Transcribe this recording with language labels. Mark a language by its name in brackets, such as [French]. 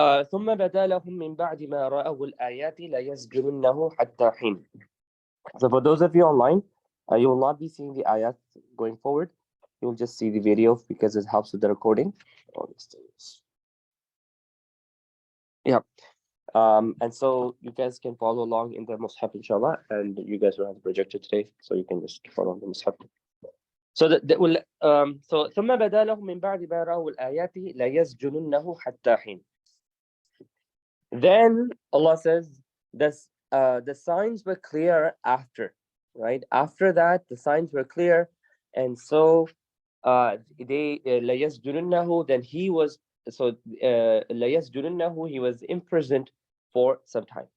[Arabic] ثم بدا لهم من بعد ما رأوا الآيات ليسجننه حتى حين. [English] So for those of you online, you will not be seeing the ayat going forward. You will just see the video because it helps with the recording. Yeah. And so you guys can follow along in the mushaf, inshallah, and you guys will have the projector today, so you can just follow the mushaf. So that will so [Arabic] ثم بدا لهم من بعد ما رأوا الآيات ليسجننه حتى حين. [English] Then Allah says the signs were clear after, right? After that, the signs were clear, and so they ليسجننه, then he was ليسجننه, he was imprisoned for some time.